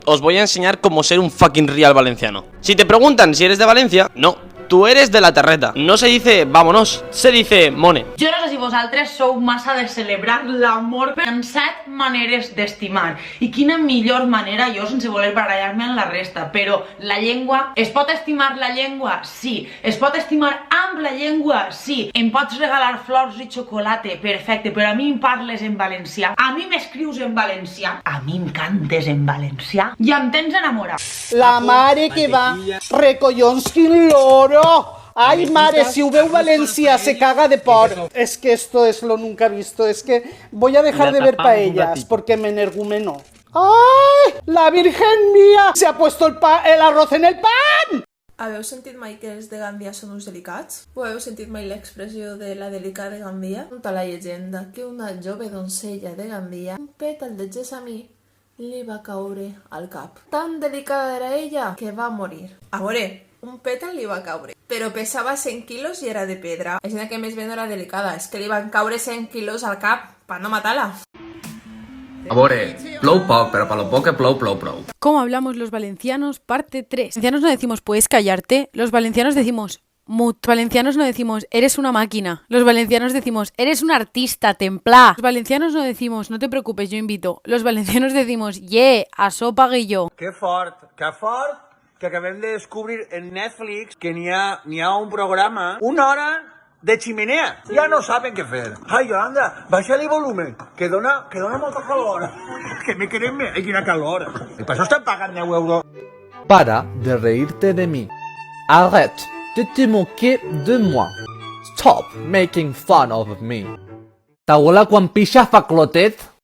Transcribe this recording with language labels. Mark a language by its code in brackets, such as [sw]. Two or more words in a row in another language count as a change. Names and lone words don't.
[es] Os voy a enseñar cómo ser un [en] fucking real [es] valenciano. Si te preguntan si eres de Valencia, no, tú eres de la terreta. No se dice vámonos, se dice mone. [ca] Jo no sé si vosaltres sou massa de celebrar l'amor, però en 7 maneres d'estimar. I quina millor manera, jo sense voler barallar-me en la resta, però la llengua... Es pot estimar la llengua? Sí. Es pot estimar amb la llengua? Sí. Em pots regalar flors i xocolata? Perfecte, però a mi em parles en valencià, a mi m'escrius en valencià, a mi em cantes en valencià i em tens enamorat. La mare que va, recollons quin loro. Ay, mare, si ho veu Valencia se caga de por. [es] Es que esto es lo nunca visto. Es que voy a dejar de ver paellas porque me energumeno. ¡Ay! ¡La Virgen mía! Se ha puesto el arroz en el pan. [ca] Haveu sentit mai que els de Gandia són uns delicats? O heu sentit mai l'expressió de la delicada de Gandia? Conta la llegenda que una jove doncella de Gandia, un pètal de gessamí, li va caure al cap. Tan delicada era ella que va morir. A veure, un pètal li va caure, però pesava 100 quilos i era de pedra. És la que més ben era delicada, és que li van caure 100 quilos al cap per no matar-la. A veure, plou poc, però per lo poc que plou, plou prou. [es] ¿Cómo hablamos los valencianos? Parte 3. Los valencianos no decimos puedes callarte, los valencianos decimos mut. Los valencianos no decimos eres una máquina. Los valencianos decimos eres un artista, templá. Los valencianos no decimos no te preocupes, yo invito. Los valencianos decimos [ca] això pague jo. Que fort, que acabem de descobrir en Netflix que n'hi ha un programa, una hora de chimenea. Ja no saben què fer. Ai, Yolanda, baixa-li volumen, que dona molta calor. Que me querem... Ai, quina calor. I per això estan pagant 10 euros. [es] Para de reírte de mí. [fr] Arrête de te moquer de moi. [en] Stop making fun of me. [ca] T'abuela quan pixa fa clotet?